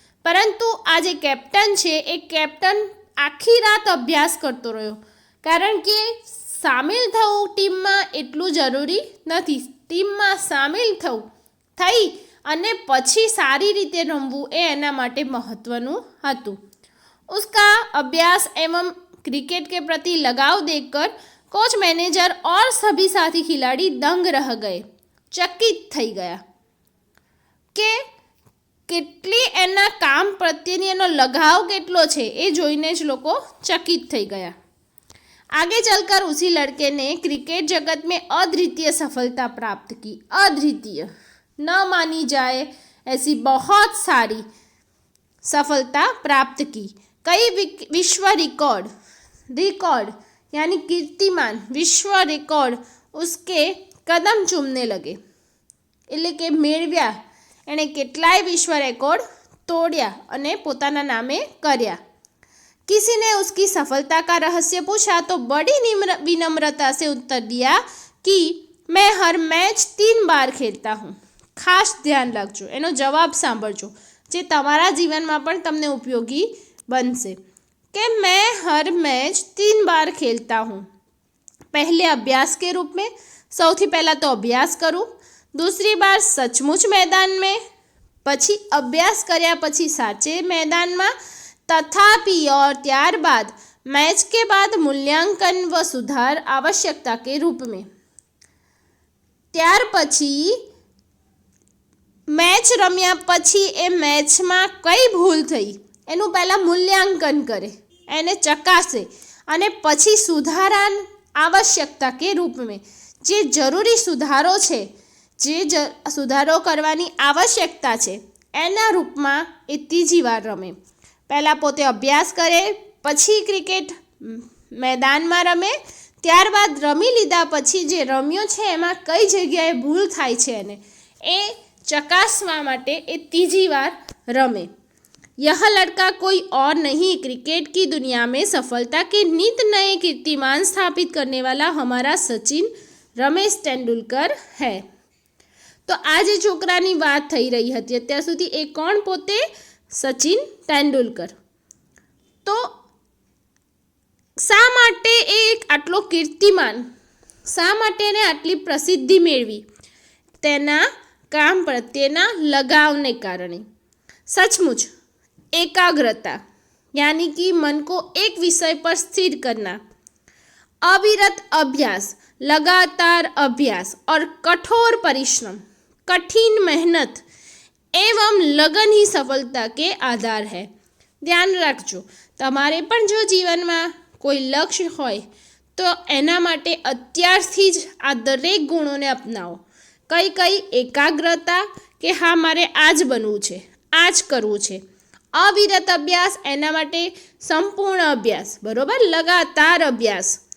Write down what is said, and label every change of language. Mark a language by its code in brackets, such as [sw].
[gu] પરંતુ આ જે કેપ્ટન છે એ કેપ્ટન આખી રાત અભ્યાસ કરતો રહ્યો કારણ કે સામેલ થવું ટીમમાં એટલું જરૂરી નથી. ટીમમાં સામેલ થઈ અને પછી સારી રીતે રમવું એ એના માટે મહત્ત્વનું હતું. [hi] उसका अभ्यास एवं क्रिकेट के प्रति लगाव देखकर कोच, मैनेजर और सभी साथी खिलाड़ी दंग रह गए, चकित [gu] થઈ ગયા કે કેટલી એના કામ પ્રત્યેની એનો લગાવ કેટલો છે એ જોઈને જ લોકો ચकित થઈ ગયા। [hi] आगे चलकर उसी लड़के ने क्रिकेट जगत में अद्वितीय सफलता प्राप्त की। अद्वितीय, न मानी जाए ऐसी बहुत सारी सफलता प्राप्त की। कई विश्व रिकॉर्ड यानी कीर्तिमान, विश्व रिकॉर्ड उसके कदम चूमने लगे। [gu] એટલે કે મેળવ્યા, એણે કેટલાય विश्व रिकॉर्ड तोड़्या અને પોતાના નામે કર્યા। [hi] किसी ने उसकी सफलता का रहस्य पूछा तो बड़ी विनम्रता से उत्तर दिया कि मैं हर मैच 3 बार खेलता हूँ। खास ध्यान [gu] रखજો, એનો જવાબ સાંભળજો જે તમારા જીવનમાં પણ તમને ઉપયોગી બનશે [hi] कि मैं हर मैच 3 बार खेलता हूँ। पहले अभ्यास के रूप में, [gu] સૌથી પહેલાં તો અભ્યાસ કરું, [hi] दूसरी बार सचमुच मैदान में, [gu] પછી અભ્યાસ કર્યા પછી સાચે मैदाનમાં, [hi] तथापि और [gu] ત્યારબાદ [hi] मैच के बाद मूल्यांकन व सुधार आवश्यकता के रूप में। [gu] ત્યાર પછી मैच रम्या પછી એ મેચમાં કઈ ભૂલ થઈ એનું પહેલાં મૂલ્યાંકન કરે, એને ચકાસે અને પછી સુધારા [hi] आवश्यकता के रूप में, [gu] જે જરૂરી સુધારો છે, જે સુધારો કરવાની આવશ્યકતા છે એના રૂપમાં એ ત્રીજી વાર રમે। પહેલાં પોતે અભ્યાસ કરે, પછી ક્રિકેટ મેદાનમાં રમે, ત્યારબાદ રમી લીધા પછી જે રમ્યો છે એમાં કઈ જગ્યાએ ભૂલ થાય છે એને એ ચકાસવા માટે એ ત્રીજી વાર રમે। [hi] यह लड़का कोई और नहीं, क्रिकेट की दुनिया में सफलता के नित नए कीर्तिमान स्थापित करने वाला हमारा सचिन रमेश तेंदुलकर है। [gu] तो आज छोकरानी बात થઈ રહી હતી અત્યાર સુધી, એ કોણ? પોતે સચિન તેંડુલકર। તો શા માટે એ આટલો કીર્તિમાન, શા માટે એને આટલી પ્રસિદ્ધિ મેળવી? તેના કામ પ્રત્યેના લગાવને કારણે। [hi] सचमुच एकाग्रता यानी कि मन को एक विषय पर स्थिर करना, अविरत अभ्यास, लगातार अभ्यास और कठोर परिश्रम, कठिन मेहनत एवं लगन ही सफलता के आधार है। [gu] ध्यान रखજો, તમારે પણ જો જીવનમાં કોઈ લક્ષ્ય હોય તો એના માટે અત્યારથી જ આ દરેક ગુણોને અપનાવો। કઈ એકાગ્રતા કે હા મારે આ જ બનવું છે, આ જ કરવું છે। અવિરત અભ્યાસ, એના માટે સંપૂર્ણ અભ્યાસ, બરોબર, લગાતાર અભ્યાસ।